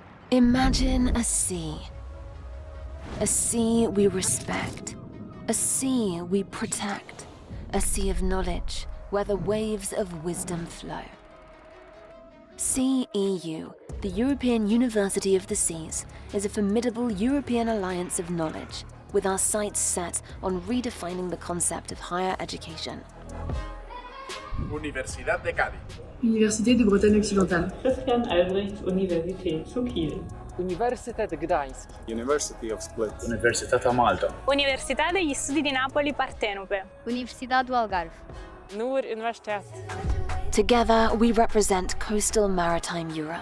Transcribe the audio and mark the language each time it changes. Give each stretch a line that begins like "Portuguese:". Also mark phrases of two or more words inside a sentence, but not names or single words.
English: Imagine a sea we respect, a sea we protect, a sea of knowledge where the waves of wisdom flow. reSEArch-EU, the European University of the Seas, is a formidable European alliance of knowledge, with our sights set on redefining the concept of higher education. Universidad de Cádiz. Université de Bretagne occidentale. Christian-Albrechts-Universität zu Kiel. Università di Gdańsk. University of Split. Universitatea Malta. Università degli Studi di Napoli Partenope. Universidade do Algarve. Noor Universiteit. Together, we represent coastal maritime Europe.